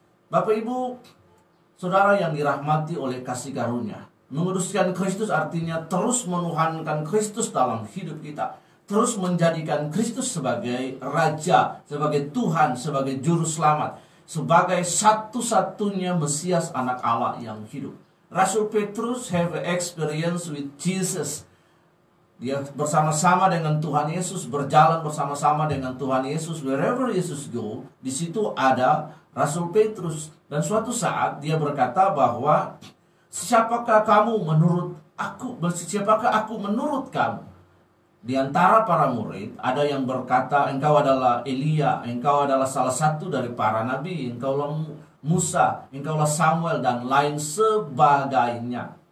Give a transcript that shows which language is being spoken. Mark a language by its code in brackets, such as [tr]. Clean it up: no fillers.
[id] Bapak Ibu Saudara yang dirahmati oleh kasih karunia, menguduskan Kristus artinya terus menuhankan Kristus dalam hidup kita, terus menjadikan Kristus sebagai Raja, sebagai Tuhan, sebagai Juru Selamat, sebagai satu-satunya Mesias anak Allah yang hidup. [en] Rasul Petrus have experience with Jesus. [id] Dia bersama-sama dengan Tuhan Yesus, berjalan bersama-sama dengan Tuhan Yesus. [en] Wherever Yesus go, [id] di situ ada Rasul Petrus. Dan suatu saat dia berkata bahwa siapakah kamu menurut aku? Siapakah aku menurut kamu? Di antara para murid ada yang berkata, engkau adalah Elia, engkau adalah salah satu dari para nabi, engkau adalah Musa, engkau adalah Samuel, dan lain sebagainya.